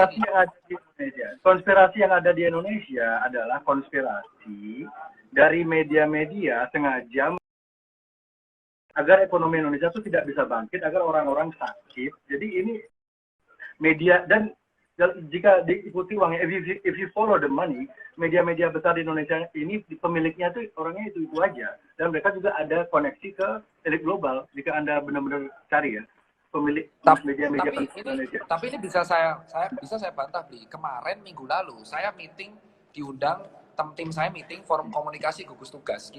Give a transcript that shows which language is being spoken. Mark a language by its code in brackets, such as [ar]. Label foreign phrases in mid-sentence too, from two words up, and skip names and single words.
[id] Konspirasi yang ada di Indonesia adalah konspirasi dari media-media sengaja agar ekonomi Indonesia itu tidak bisa bangkit, agar orang-orang sakit. Jadi ini media, dan jika diikuti uangnya, [en] if you follow the money, [id] media-media besar di Indonesia ini pemiliknya itu orangnya itu aja, dan mereka juga ada koneksi ke elit global. Jika Anda benar-benar cari ya, pemilik media-media Indonesia. Tapi ini bisa saya bantah, Bli. Kemarin minggu lalu saya meeting diundang tim saya meeting forum komunikasi gugus tugas.